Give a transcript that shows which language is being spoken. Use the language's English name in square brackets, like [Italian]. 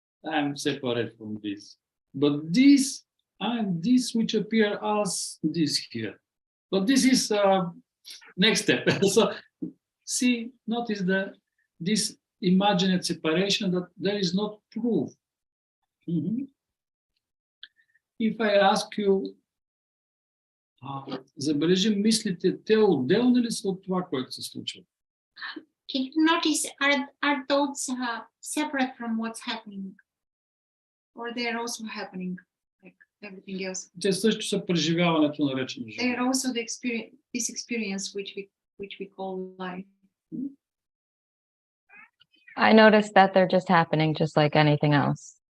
[English] I'm separate from this. But this and this which appear as this here. But this is next step. So see, notice this imagined separation that there is not proof. If I ask you, [Bulgarian] забележи мислите, те отделни ли са от това, което се случва? [English] Can you notice, are thoughts separate from what's happening? Or they're also happening like everything else? [Bulgarian] Те също са преживяването наречено живот. [English] They're also the experience, this experience which we call life. I noticed that they're just happening just like anything else.